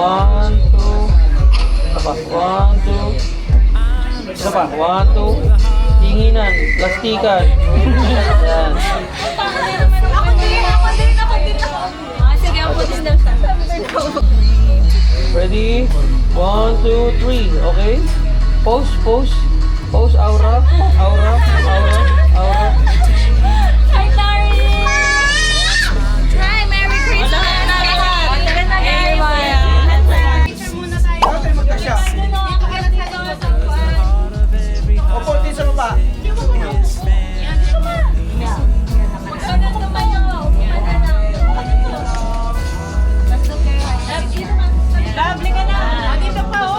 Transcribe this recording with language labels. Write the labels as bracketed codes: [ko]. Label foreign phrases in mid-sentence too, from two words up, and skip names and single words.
[tl] Isa pa. 1, 2. Isa pa. 1, 2. Tinginan. Plastikan. Yan. Sige, ako din daw siya. [en] Ready? 1, 2, 3. Okay? Pose, pose. Pose, aura. Aura. Aura. Aura. Hi, Larry! Hi, Merry Christmas! [tl] Okay, magkasya. Opo, din sa baba. Lovely ka na! Dito pa, oh!